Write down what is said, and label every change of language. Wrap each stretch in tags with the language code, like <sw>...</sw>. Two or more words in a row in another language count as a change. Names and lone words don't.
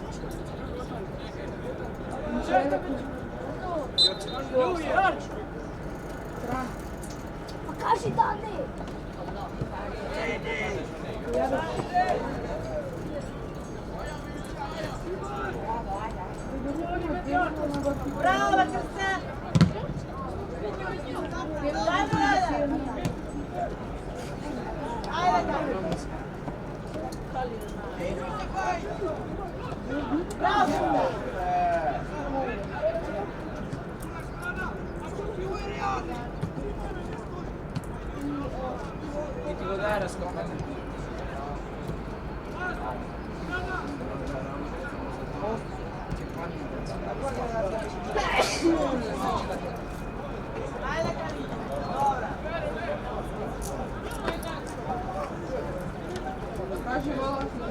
<mk>Покажи Дане! Браво, Крстен! Ajde, bravo! И ти го дај раскопан. Ajde, Kalina, dobra. Кажи вала.</mk>